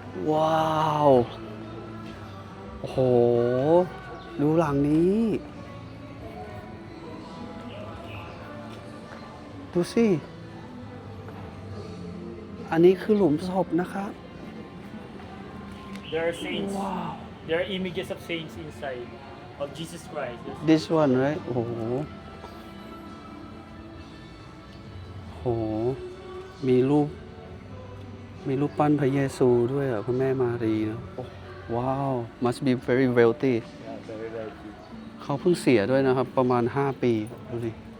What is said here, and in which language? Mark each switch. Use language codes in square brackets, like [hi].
[th] ว้าว โอ้โห ดูหลังนี้ ดูสิ อันนี้คือหลุมศพนะครับ [en] There are saints. There are images of saints inside of Jesus Christ. this one right [th] โอ้โห โอ้โห มีรูปปั้นพระเยซูด้วยอ่ะคุณแม่มารีนะโอ้ว้าว [en] must be very wealthy Yeah, very wealthy. [th] เขาเพิ่งเสียด้วยนะครับ ประมาณ 5 ปี ดูดิ